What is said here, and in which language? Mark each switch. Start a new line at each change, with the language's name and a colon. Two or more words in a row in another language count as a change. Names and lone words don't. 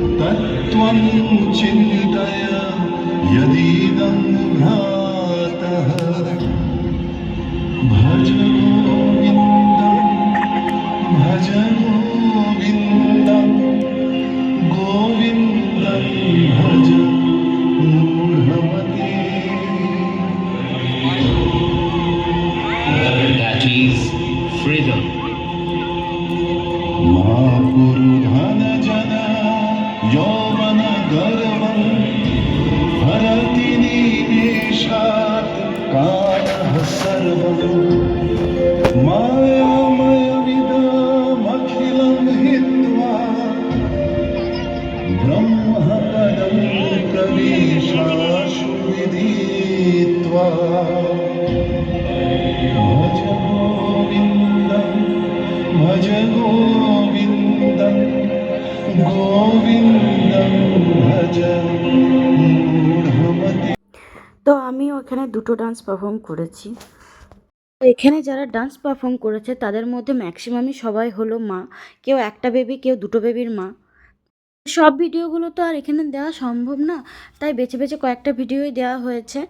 Sanskrit: त्वं चिन्तय यदीदं भ्रातः भज गोविन्दं भज गोविन्दं गोविन्दं भज मूढमते
English: That is freedom.
Sanskrit: मा कुरु धन जन यौवन गर्वं हरति निमेषात् कालः सर्वं मायामयमिदमखिलं हित्वा ब्रह्मपदं प्रविशाशु विदित्वा भज गोविन्दं भज गोविन्दं गोविन्दं भज मूढमते।
Bangla: তো আমিও এখানে দুটো
English: dance perform
Bangla: করেছি। তো এখানে যারা
English: dance perform
Bangla: করেছে তাদের মধ্যে ম্যাক্সিমামই সবাই হলো মা, কেউ একটা বেবি, কেউ দুটো বেবির মা। সব ভিডিওগুলো তো আর এখানে দেওয়া সম্ভব না, তাই বেছে বেছে কয়েকটা ভিডিওই দেওয়া হয়েছে।